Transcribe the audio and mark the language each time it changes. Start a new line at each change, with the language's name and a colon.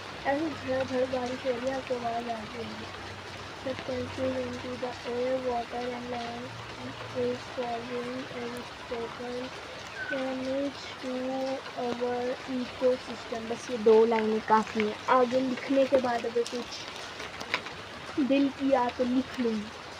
Hindi: ऐसे झड़ बारिश हो रही है, आपको आवाज़ आ रही है.
English: Substances into the air, water and land is causing irreparable damage to our ecosystem.
Hindi: बस ये 2 लाइनें काफ़ी हैं. आगे लिखने के बाद अगर कुछ दिल किया तो लिख लूँगी.